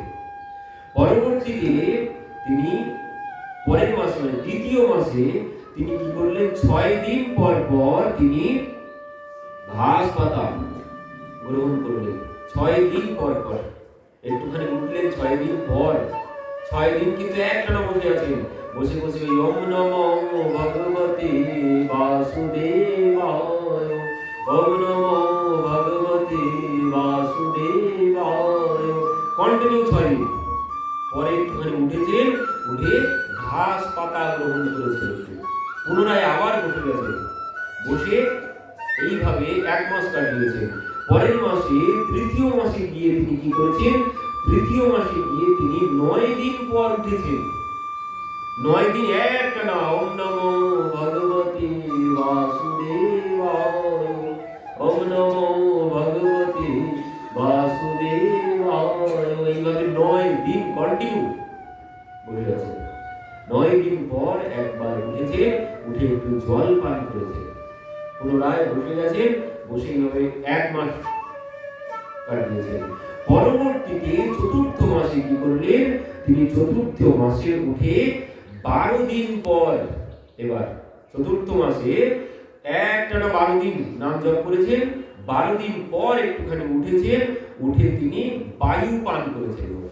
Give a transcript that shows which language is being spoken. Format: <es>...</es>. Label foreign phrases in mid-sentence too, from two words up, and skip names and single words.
<bn>পরবর্তীতে তিনি পরের মাসে মানে দ্বিতীয় মাসে তিনি কি করলেন 6 দিন পর পর তিনি ঘাস পাতা গ্রহণ করলেন 6 দিন পর পর, একটুখানি উঠলেন 6 দিন পর, 6 দিন কিন্তু একটানা বসে আছেন, বসে বসে</bn> <sa>ওম নমো ভগবতে বাসুদেবায়, ওম নমো ভগবতে বাসুদেবায়,</sa> <bn>কন্টিনিউ 6 দিন। পরে একটুখানি উঠেছেন, উঠে ঘাস পাতা গ্রহণ করেছেন, পুনরায় আবার বসে গেছেন, বসে এইভাবে 1 মাস কাটিয়েছেন। পরের মাসে তৃতীয় মাসে গিয়ে তিনি কি করেছেন, তৃতীয় মাসে গিয়ে তিনি 9 দিন পর উঠেছেন, 9 দিন একটানা</bn> <sa>ওম নমো ভগবতে বাসুদেবায়, ওম নমো ভগবতে বাসুদেবায়,</sa> <bn>এইভাবে 9 দিন কন্টিনিউ বসে আছেন। 9 দিন পর একবার উঠেছে, উঠে একটু জল পান করেছে, পুনরায় বসে গেছেন, বসে এইভাবে 1 মাস কাটিয়েছেন। পরবর্তীতে চতুর্থ মাসে কি করলেন, তিনি চতুর্থ মাসে উঠে 12 দিন পর, এবার চতুর্থ মাসে একটানা 12 দিন নাম জপ করেছেন, 12 দিন পর একটুখানি উঠেছেন, উঠে তিনি বায়ু পান করেছেন।</bn>